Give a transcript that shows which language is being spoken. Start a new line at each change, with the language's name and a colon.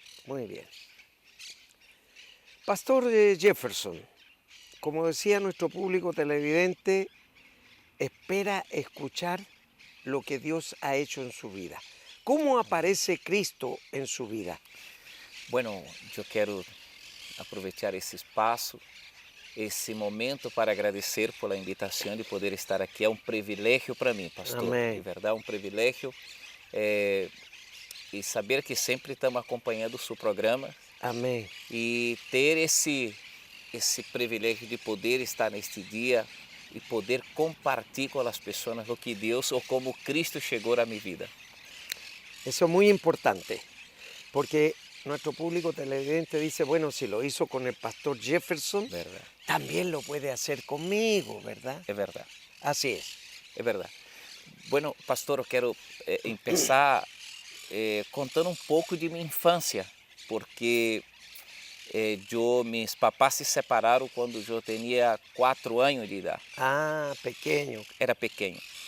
Spanish: Muy bien. Pastor Jefferson, como decía nuestro público televidente, espera escuchar lo que Dios ha hecho en su vida. ¿Cómo aparece Cristo en su vida? Bueno, yo quiero aprovechar
Portuguese: esse espaço, esse momento para agradecer por
Spanish: la
Portuguese: invitação de poder estar aqui. É um privilégio para mim, pastor. Amém. De verdade, um privilégio. E saber que sempre estamos acompanhando o seu programa
Spanish: Amén.
Portuguese: e ter esse privilégio de poder estar neste dia e poder compartilhar com as pessoas o que Deus ou como Cristo chegou à minha vida.
Spanish: Eso es muy importante, porque nuestro público televidente dice, bueno, si lo hizo con el pastor Jefferson,
Portuguese: Verdade.
Spanish: también lo puede hacer conmigo, ¿verdad?
Portuguese: É verdade.
Spanish: Así es.
Portuguese: É verdade.
Spanish: Bueno,
Portuguese: pastor, eu quero começar contando um pouco de minha infância, porque meus papás se separaram quando eu tinha 4 anos de idade.
Spanish: Ah, pequeño.
Portuguese: Era pequeno.